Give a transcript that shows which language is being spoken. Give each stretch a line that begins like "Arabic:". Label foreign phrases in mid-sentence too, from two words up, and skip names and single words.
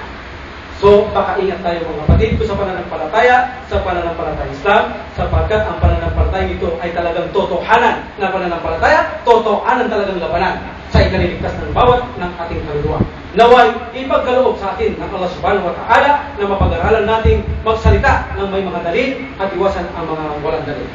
Filipino: So, pakaingat tayo, mga kapatid, sa pananampalataya, sa pananampalataya Islam, sapagkat ang pananampalataya ito ay talagang totohanan na pananampalataya, totohanan talagang labanan sa ikaliligtas ng bawat ng ating kaluluwa. Naway, ipagkaloob sa atin ng Allah
Arabic: سبحانه وتعالى
Filipino: na mapag-aralan nating magsalita ng may mga dalil at iwasan ang mga walang dalil.